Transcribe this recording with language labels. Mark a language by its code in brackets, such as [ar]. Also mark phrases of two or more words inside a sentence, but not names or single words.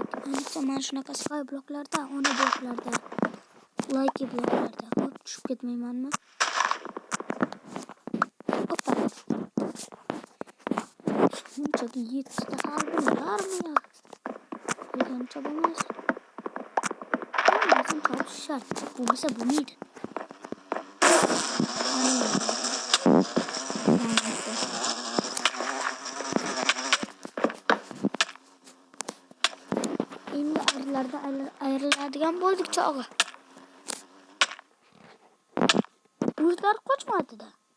[uz] Ayniqsa mana shunaqa sky bloklarda, ona bloklarda, like bloklarda. Hop, tushib ketmaymanmi? Hoppa. Shunchaki 7 ta qalbimlarmi ya? Bilgancha bo'lmas. [tr] Bizim kalp şart. [uz] Bo'lmasa bo'lmaydi. Endi arilarda ayriladigan bo'ldik chog'i. O'zlar qochmadi-da.